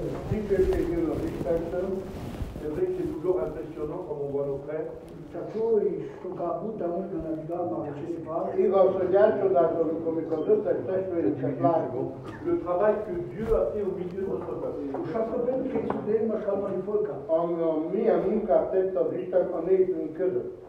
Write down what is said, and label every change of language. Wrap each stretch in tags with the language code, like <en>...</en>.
<hu>Dicsőségül az Istentől,</hu> <fr>c'est vrai que c'est toujours impressionnant comme on voit nos frères.</fr> <hu>Igaz, hogy elcsodálkozunk, amikor az összes testvérünket látjuk.</hu> <fr>Le travail que Dieu a fait au milieu de notre peuple.</fr> <hu>Milyen munkát tett az Isten a népünk között.</hu>